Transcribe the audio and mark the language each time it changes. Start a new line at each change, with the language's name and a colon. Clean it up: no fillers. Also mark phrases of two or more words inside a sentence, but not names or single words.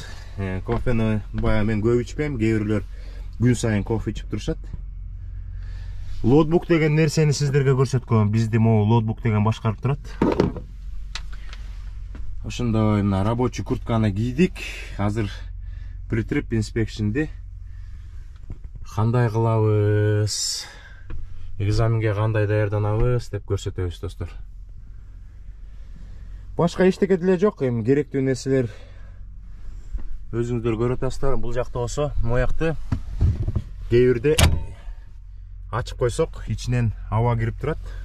Kyrgyz: Кофени бая мен көп ичпейм, кээ бирлер күн сайын кофе ичип турушат. Лотбук деген нерсени сиздерге көрсөткөм. Бизди могу лотбук деген башкарып турат. Ошондой мына рабочий куртканы кийдик. Азыр
English: pre-trip inspection'ди
Kyrgyz: кандай кылабыз, экзаменге кандай даярданабыз деп көрсөтөбүз, достор. Башка эчтеке деле жок, эми керектүү нерселер өзүңүздөр көрүп атасыздар. Бул жакта болсо моякты кээ бирде ачып койсок, ичинен аба кирип турат.